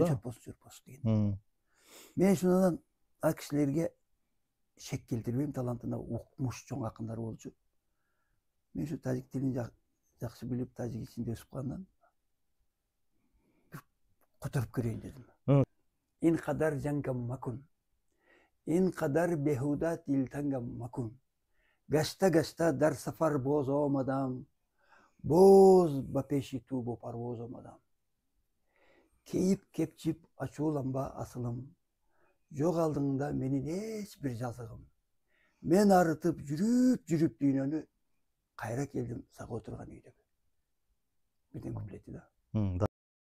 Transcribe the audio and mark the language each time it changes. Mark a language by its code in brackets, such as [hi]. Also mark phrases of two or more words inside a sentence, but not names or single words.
[ky] Шорпосу деген. Мен шундан ал кишилерге шек келтирбейм, талантына укмуш чоң акындар болчу. Мен ушу тажик тилин жакшы билип, тажик ичинде өсүп калгандан которуп көрөйүн дедим. [tg] Ин кадар жангам макун. Ин кадар бехуда тилтангам макун. Гашта дар сафар боз омадам. Боз бапеши тубу парвоз омадам. [ky] Кейип кепчип ачууланба асылым. Жок алдыңда менин эч бир жазыгым. Мен арытып жүрүп дүйнөнү, кайра келдим сага отурган үйдө. Бирден куплети да.